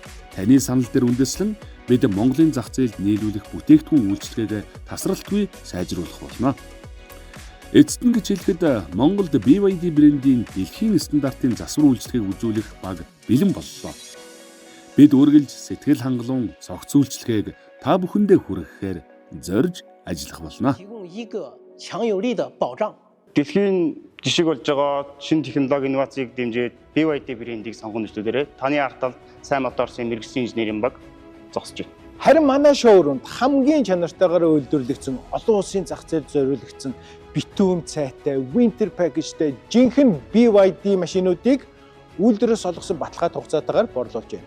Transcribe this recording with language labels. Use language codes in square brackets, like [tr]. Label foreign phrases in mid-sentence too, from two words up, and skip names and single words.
[mn] Таны санал дээр үндэслэн бид Монголын зах зээлд нийлүүлэх бүтээгдэхүүн үйлчилгээгээ тасралтгүй сайжруулах болно. Эцэст нь гэж хэлэхэд Монголд BYD брендийн дэлхийн стандартын засвар үйлчилгээг үзүүлэх баг бэлэн боллоо. Бид үргэлж сэтгэл хангалуун цогц үйлчилгээг та бүхэндээ хүргэхээр зорж ажиллах болно. [zh] 提供一个强有力的保障。 [mn] Дэлхийн жишг болж байгаа шинэ технологи инновацийг дэмжиж BYD брендийг сонгоно зүйлээрээ таны артал сайн моторсын мэрэгжлийн инженерийн баг зогсож байна. Харин манай шоурумд хамгийн чанартайгаар үйлдвэрлэгдсэн олон улсын зах зээлд зориулагдсан битүүм цайтай, [en] winter package- [mn] тэй жинхэнэ BYD машинуудыг үйлдвэрээс олгосон баталгаат хугацаатаагаар борлуулж байна.